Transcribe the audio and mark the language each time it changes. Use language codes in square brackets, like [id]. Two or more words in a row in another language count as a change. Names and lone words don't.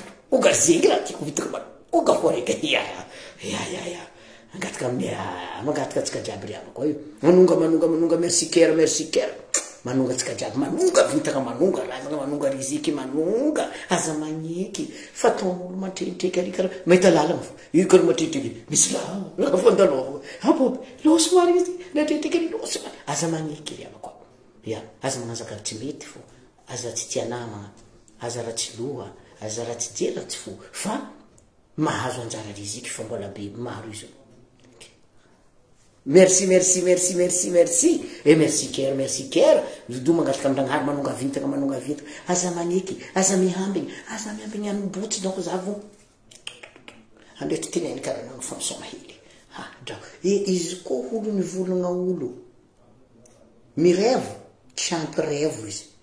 [mg] Oga zeny raha tiako vitako manoga fo reka. Ya, ya, ya, ya. Angataka amin'ny, ah, mangataka antsika jiaby ry havako io. Manonga, manonga, manonga, merci Kera, merci Kera. Manonga antsika jiaby, manonga vitaka, manonga, razana, manonga riziki, manonga. Aza magneky. Fa ataon'olo matretreka ary karaha mahita lalana fo. Io karaha matretreka. Misy lalana, fandalova. Apo, apo. Loso marina izy. Natretreka ny loso. Aza magneky ry havako. Ya, aza manazaka tsy mety fo. Aza tsy tia namana, aza raha tsy loha, aza raha tsy dia raha tsy fo, fa mahazo anjara rizika fa mbola be maro izy io. [fr] Merci, merci, merci, merci, merci. Et merci, Ker, merci, Ker. [mg] Zodo mangataka amin'Ndragnahary manonga vintana, manonga vintana. Aza maneky, aza mihambiny, aza mihambiny any botsy donc za vo. Andreo tsy teneniny karaha nanao fa misaoma hely. Ha, drao. E, izy koa olo nivolagna olo. Mirevo, tsy ampy revo izy.